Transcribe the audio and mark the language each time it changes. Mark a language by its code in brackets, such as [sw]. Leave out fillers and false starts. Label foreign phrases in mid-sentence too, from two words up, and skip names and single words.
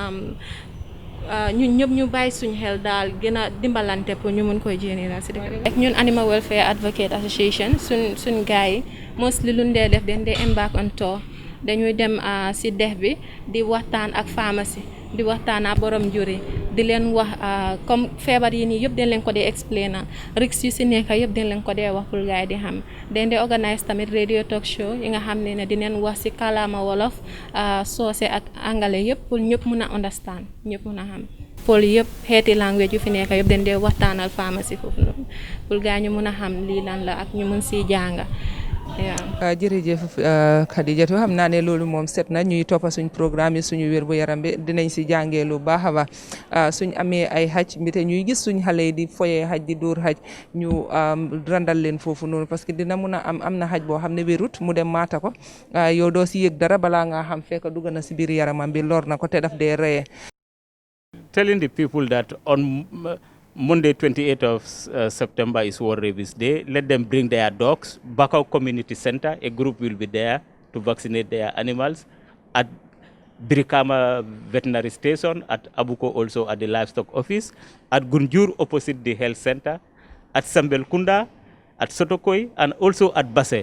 [wo] ñun ñëpp ñu bàyyi suñ xel daal gën a dimbalante pour ñu mun koy jéenee daal si dëkk ñun Animal Welfare Advocate Association suñ gars yi mostly luñ dee def den dee embark on tour dañuy dem si dex bi di waxtaan ak pharmacie di waxtaan ak borom juri di leen wax comme feebar yi nii yëpp dañ leen ko dee explainer risques yu si nekk yëpp dañ leen ko dee wax pour gars yi di xam dañ dee organise tamit [en] radio talk show [wo] yi nga xam ne dinañ wax si kàllaama wolof soose ak anglais yëpp pour ñëpp mun a understand ñëpp mun a xam pol yëpp xeeti language yu fi nekk yëpp dañ dee waxtaanal pharmacie foofu noonu pour gars ñu mun a xam lii lan la ak ñu mun si jànga jërëjëf Khadijatu xam naa ne loolu moom set na ñuy toppa suñ programme yi suñu wér bu yaram bi dinañ si jàngee lu baax a baax suñ amee ay xaj mbite ñuy gis suñ xale yi di foyee xaj di dóor xaj ñu randal leen foofu noonu [fr] parce que [wo] dina mun a am na xaj boo xam ne wérut mu dem maata ko yow doo si yëg dara balaa nga xam fekk dugg na si biir yaramam bi lor na ko te daf dee reye. [en] Telling the people that on Monday, 28th of September is World Rabies Day. Let them bring their dogs. Bakau Community Center, a group will be there to vaccinate their animals. At Birikama Veterinary Station, at Abuko also at the Livestock Office, at Gunjur opposite the Health Center, at Sambelkunda, at Sotokoi, and also at Basse.